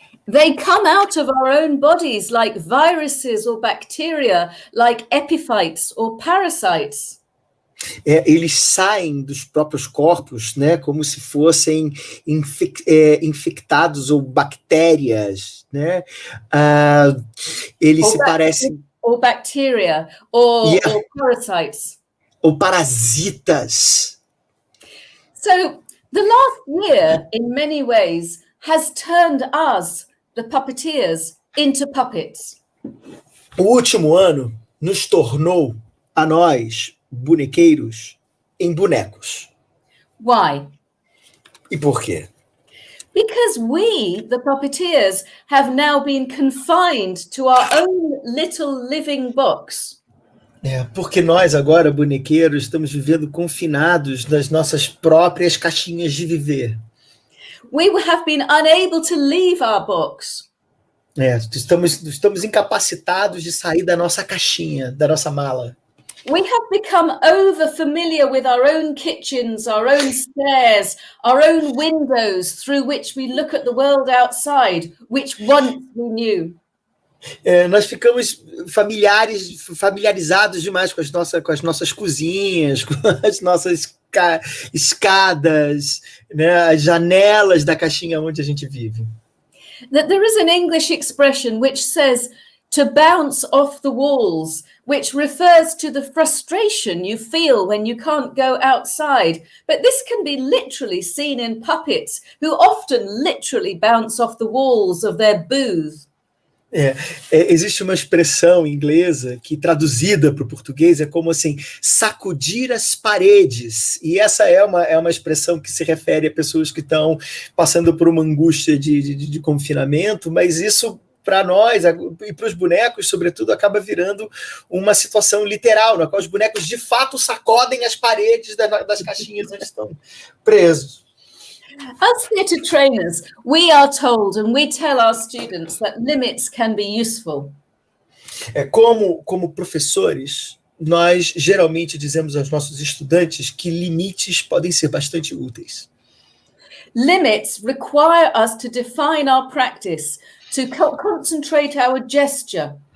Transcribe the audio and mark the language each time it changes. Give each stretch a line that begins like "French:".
English: They come out of our own bodies like viruses or bacteria, like epiphytes or parasites.
Portuguese: Eles saem dos próprios corpos, né, como se fossem infectados ou bactérias, né? Eles se parecem...
English: Or bacteria, or parasites.
Portuguese: Ou parasitas.
English: So, the last year, in many ways, has turned us, the puppeteers, into puppets.
Portuguese: O último ano nos tornou, a nós, bonequeiros, em bonecos.
English: Why?
Portuguese: E por quê?
English: Because we, the puppeteers, have now been confined to our own little living box.
Portuguese: Porque nós agora, bonequeiros, estamos vivendo confinados nas nossas próprias caixinhas de viver.
English: We have been unable to leave our box.
Portuguese: Estamos incapacitados de sair da nossa caixinha, da nossa mala.
English: We have become over familiar with our own kitchens, our own stairs, our own windows through which we look at the world outside, which once we knew.
Portuguese: Nós ficamos familiarizados demais com as nossas cozinhas, com as nossas escadas, né, as janelas da caixinha onde a gente vive.
English: There is an English expression which says to bounce off the walls, which refers to the frustration you feel when you can't go outside. But this can be literally seen in puppets who often literally bounce off the walls of their booth.
Portuguese: Existe uma expressão inglesa que, traduzida para o português, é como assim, sacudir as paredes. E essa é uma expressão que se refere a pessoas que estão passando por uma angústia de confinamento, mas isso, para nós e para os bonecos, sobretudo, acaba virando uma situação literal, na qual os bonecos, de fato, sacodem as paredes das caixinhas onde estão presos.
English: As theatre trainers, we are told and we tell our students that limits can be useful.
Portuguese: Como professores, nós geralmente dizemos aos nossos estudantes que limites podem ser bastante úteis.
English: Limits require us to define our practice, to concentrate our gesture.